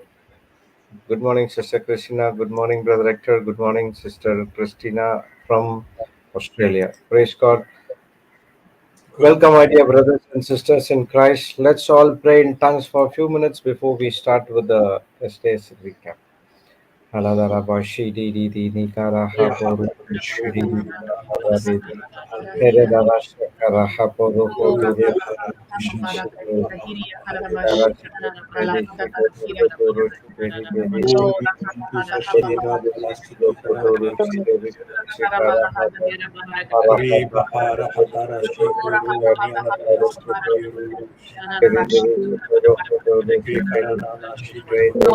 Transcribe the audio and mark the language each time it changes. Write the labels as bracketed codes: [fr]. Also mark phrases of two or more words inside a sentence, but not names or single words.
[en] Good morning, Sister Christina. Good morning, Brother Hector. Good morning, Sister Christina from Australia. Praise God. Welcome, my dear brothers and sisters in Christ. Let's all pray in tongues for a few minutes before we start with the today's recap. Haladara bashi di di di nikara haporu shiri di Heredara shakara haporu poturu Dara shiri shiri poturu shiri di poturu shiri shikara haporu harahata poturu shikara haporu poturu shiri poturu poturu shikara